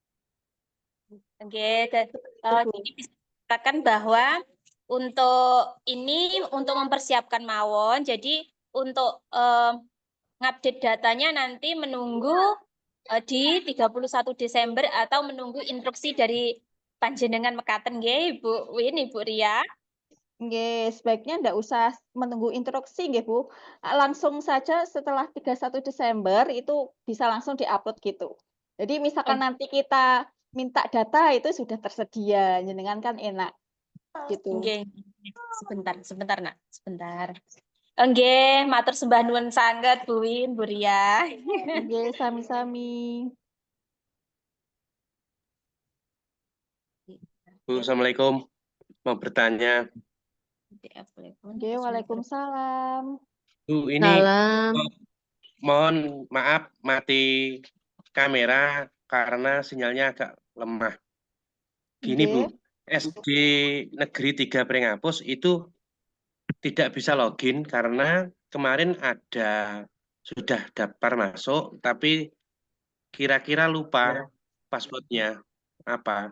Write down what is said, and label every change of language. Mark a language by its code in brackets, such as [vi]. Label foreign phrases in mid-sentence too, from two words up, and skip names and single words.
[id] Oke, jadi bisa dikatakan bahwa untuk ini untuk mempersiapkan mawon, jadi untuk ngupdate datanya nanti menunggu di 31 Desember atau menunggu instruksi dari [jv] panjenengan mekaten nggih [id] Ibu Win, Ibu Ria. Nggih, sebaiknya enggak usah menunggu instruksi nggih Bu. Langsung saja setelah 31 Desember itu bisa langsung diupload gitu. Jadi misalkan nanti kita minta data itu sudah tersedia, jenengan kan enak gitu. [jv] Nggih, [id] sebentar Nak, sebentar. [jv] Nggih, matur sembah nuwun sanget Bu Win, Bu Ria. Nggih, sami-sami. [id] Bu, Assalamualaikum. Mau bertanya. Nggih, Waalaikumsalam. Bu, ini mohon maaf mati kamera karena sinyalnya agak lemah. Gini Bu, SD Negeri 3 Pringapus itu tidak bisa login karena kemarin sudah daftar masuk, tapi kira-kira lupa passwordnya apa.